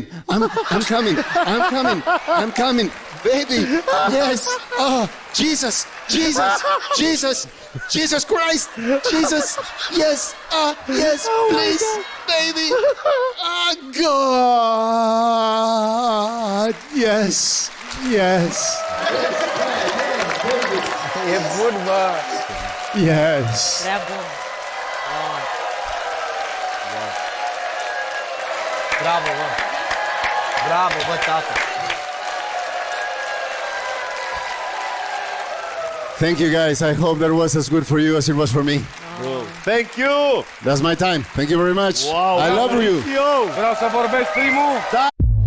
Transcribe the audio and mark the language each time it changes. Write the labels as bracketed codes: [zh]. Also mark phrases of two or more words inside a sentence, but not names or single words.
[en] I'm coming. I'm coming. I'm coming. Baby. Yes. Oh, Jesus. Jesus. Jesus. Jesus Christ. Jesus. Yes. Yes. Please. Baby. God. Yes. Yes. [ro] E bun, bă. [en] Yes. [ro] Prea bun. Bravo, bă. Bravo, bă, tată. [en] Thank you, guys. I hope that was as good for you as it was for me. Thank you! That's my time. Thank you very much. Wow, I love you. [ro] Vreau să vorbesc primul.